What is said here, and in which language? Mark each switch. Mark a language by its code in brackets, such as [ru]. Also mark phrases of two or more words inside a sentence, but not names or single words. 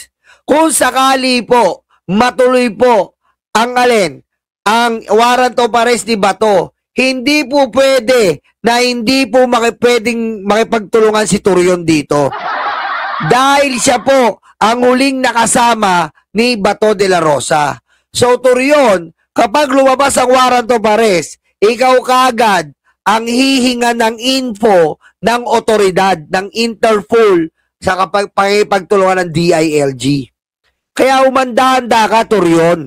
[tl] Kung sakali po, matuloy po ang [en] warrant of arrest [tl] ni Bato, hindi po pwede na hindi po pwedeng makipagtulungan si Torion dito. Dahil siya po ang huling nakasama ni Bato de la Rosa. So, Torion, kapag lumabas ang [en] warrant of arrest, [tl] ikaw kaagad ang hihinga ng info ng otoridad, ng Interpol sa pagtulungan ng DILG. Kaya humanda-handa ka, Torion.